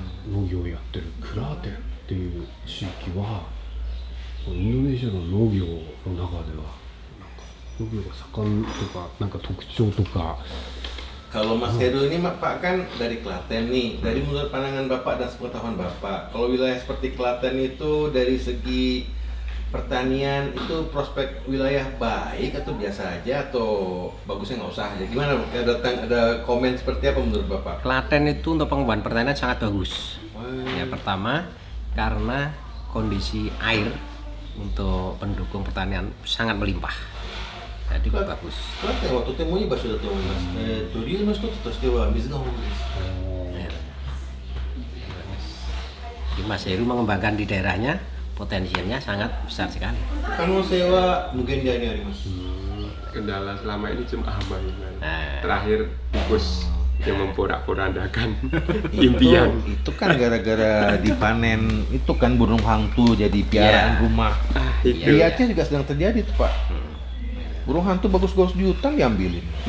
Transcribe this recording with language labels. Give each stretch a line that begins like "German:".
Japanese: 農業をやってるクラーテンっていう地域はインドネシアの農業の中ではなんか農業が盛んとかなんか特徴とか
Indonesian: Kalau Mas Heru ini Pak kan dari Klaten nih, dari menurut pandangan Bapak dan sepengetahuan Bapak, kalau wilayah seperti Klaten itu dari segi pertanian itu prospek wilayah baik atau biasa aja atau bagusnya nggak usah aja? Gimana? Ada komen seperti apa menurut Bapak? Klaten itu untuk pengembangan pertanian sangat bagus. Ya pertama karena kondisi air untuk pendukung pertanian sangat melimpah. Jadi bagus.
Japanese: クラテンはとてもいい場所だと思います。理由の一つとしては水が豊富です。
Indonesian: Jadi Mas Heru mengembangkan di daerahnya potensialnya sangat besar sekali.
Japanese: 可能性は無限大にあります。
Indonesian: Kendala selama ini cuma hama ini. Nah. Terakhir tikus yang memporak-porandakan impian. Itu kan gara-gara dipanen itu kan burung hantu jadi piaraan rumah. Itu. Di Aceh juga sedang terjadi tuh Pak. Burung hantu bagus-bagus di hutan diambilin.